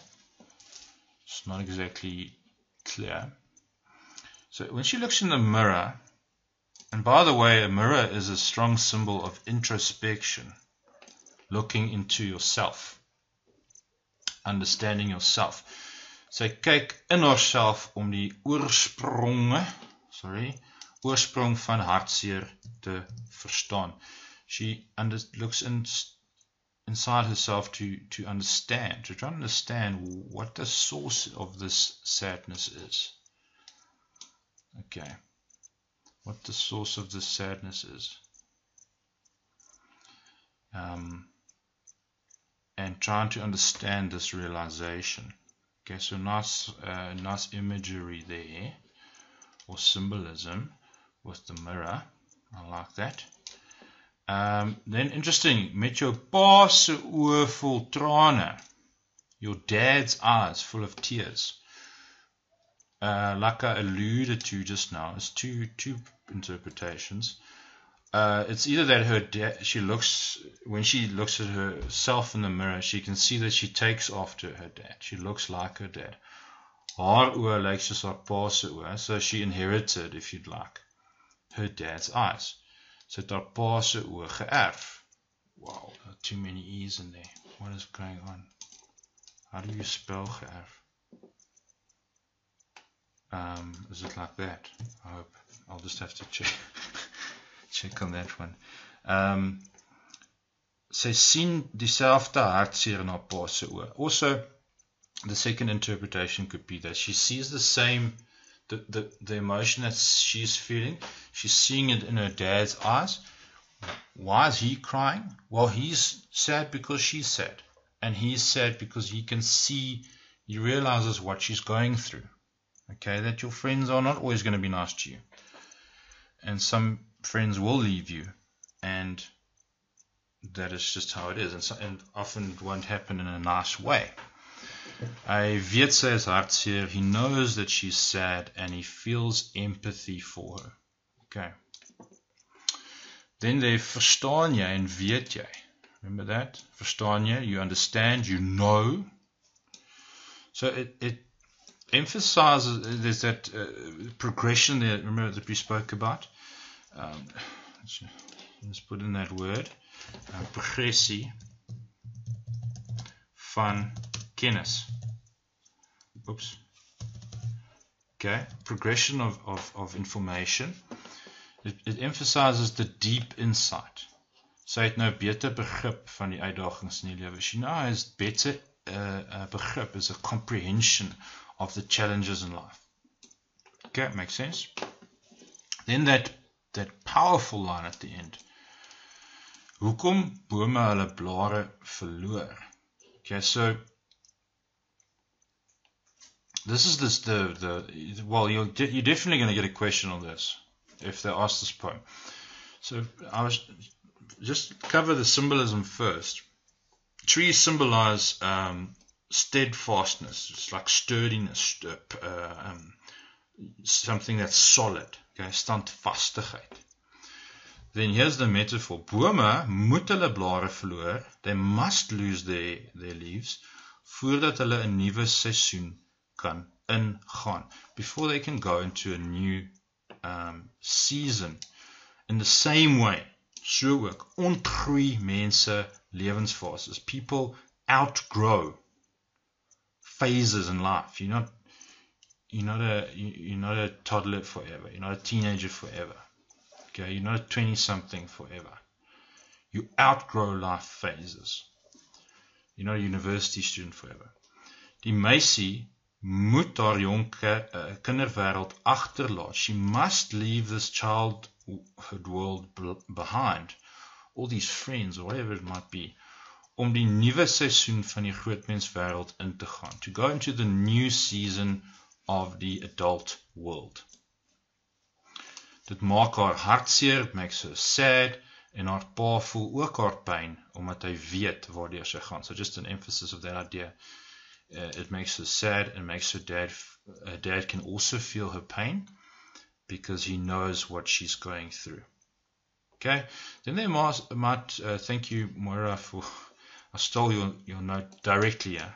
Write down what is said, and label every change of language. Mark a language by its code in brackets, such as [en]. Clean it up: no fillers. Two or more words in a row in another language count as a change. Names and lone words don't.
[en] It's not exactly clear. So when she looks in the mirror, and by the way, a mirror is a strong symbol of introspection, looking into yourself, understanding yourself. [af] Sy kyk in haarself om die oorsprong van hartseer te verstaan. [en] She looks inside herself to understand, to try to understand what the source of this sadness is. Okay, what the source of this sadness is. And trying to understand this realization. Okay, so nice imagery there, or symbolism with the mirror. I like that. Then interesting, [af] met jou pa se oë vol trane, [en] your dad's eyes full of tears. Like I alluded to just now, it's two interpretations. It's either that her dad, when she looks at herself in the mirror, she can see that she takes after her dad. She looks like her dad. [af] Haar oë lyk soos haar pa se oë, [en] so she inherited, if you'd like, her dad's eyes. [af] So het haar pa se oë geërf. [en] Wow, there are too many E's in there. What is going on? How do you spell geërf? Is it like that? I hope. I'll just have to check on that one. [af] Sy sien dieselfde hartseer in haar pa se oë. [en] Also, the second interpretation could be that she sees the same, the emotion that she's feeling, she's seeing it in her dad's eyes. Why is he crying? Well, he's sad because she's sad. And he's sad because he can see, he realizes what she's going through. Okay, that your friends are not always going to be nice to you. And some friends will leave you. And that is just how it is. And often it won't happen in a nice way. [af] Hy weet sy is hartseer, [en] he knows that she's sad, and he feels empathy for her. Okay. Then they [af] verstaan jy en weet jy. [en] Remember that? [af] Verstaan jy, [en] you understand, you know. So it emphasizes, there's that progression there, remember, that we spoke about. Let's put in that word. [af] Progressie van kennis. [en] Oops. Okay, progression of information. It emphasizes the deep insight. [af] Sy het nou beter begrip van die uitdagings in die lewe. [en] She now has better begrip, is a comprehension of the challenges in life. Okay, makes sense? Then that powerful line at the end. [af] Hoekom bome hulle blare verloor? [en] Okay, so this is well, you're definitely going to get a question on this if they ask this poem. So I was just cover the symbolism first. Trees symbolize steadfastness. It's like sturdiness, something that's solid. Okay, standvastigheid. Then here's the metaphor. [af] Bome moet hulle blare verloor. [en] They must lose their leaves [af] voordat hulle 'n nuwe seisoen kan ingaan [en] before they can go into a new season. In the same way, [af] so ook ontgroei mense lewensfases. [en] People outgrow phases in life. You're not a toddler forever. You're not a teenager forever. Okay, you're not a 20-something forever. You outgrow life phases. You're not a university student forever. [af] Die meisie moet haar jonge kinderwêreld agterlaat. [en] She must leave this childhood world behind. All these friends or whatever it might be. [af] Om die nuwe seisoen van die grootmenswêreld in te gaan. [en] To go into the new season of the adult world. [af] Dit maak haar hartseer, [en] it makes her sad, [af] en haar pa voel ook haar pyn, omdat hy weet waardeur sy gaan. [en] So just an emphasis of that idea. It makes her sad and makes her dad can also feel her pain because he knows what she's going through. Okay, then they might thank you, Moira, for I stole your note directly here.